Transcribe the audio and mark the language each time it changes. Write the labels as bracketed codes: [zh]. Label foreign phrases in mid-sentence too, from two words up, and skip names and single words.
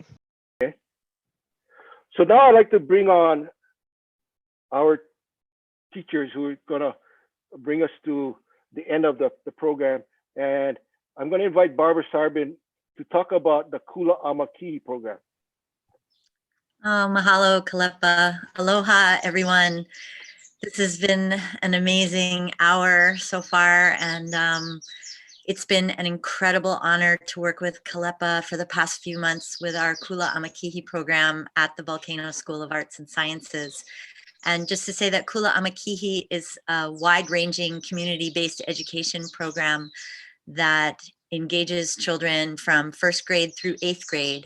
[en] Okay. So now I'd like to bring on our teachers who are gonna bring us to the end of the program. And I'm gonna invite Barbara Sarbin to talk about the Kula Amakihi program. [haw] Mahalo, Kālepa. Aloha, [en] everyone. This has been an amazing hour so far, and it's been an incredible honor to work with Kālepa for the past few months with our Kula Amakihi program at the Volcano School of Arts and Sciences. And just to say that Kula Amakihi is a wide-ranging community-based education program that engages children from first grade through 8th grade.